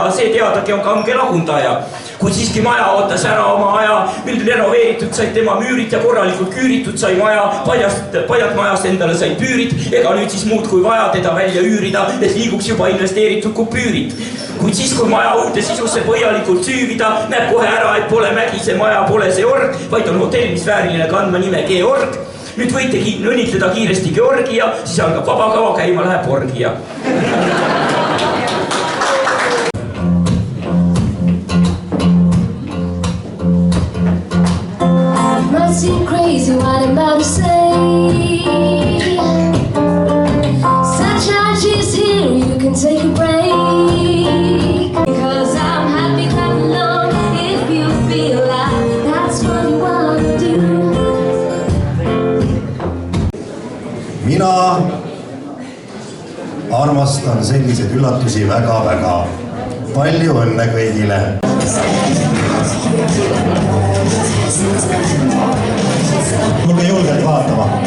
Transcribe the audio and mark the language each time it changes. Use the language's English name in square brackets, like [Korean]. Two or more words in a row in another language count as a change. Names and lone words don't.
[Estonian] See teadagi on kange lahundaja. Kui siiski maja ootas ära oma aja, mil renoveeritud said tema müürid ja korralikult küüritud sai maja, paljad majast endale said püürid, ega nüüd siis muud kui vaja teda välja üürida, et liiguks juba investeeritud kupüürid. Kuid siis, kui maja uude sisusse põhjalikult süüvida, näeb kohe ära, et pole Mägise maja, pole see org, vaid on hotell, mis vääriline kandma nime Georg. Nüüd võite õnnitleda kiiresti Georgia, siis algab vabakava, käima läheb orgia. [English] Must seem crazy what I'm about to say. Sunshine, she's here, you can take a break. Because I'm happy, clap along if you feel like that's what you want to do. [Estonian] Mina armastan selliseid üllatusi väga-väga. Palju õnne kõigile! Tulge julgelt vaatama.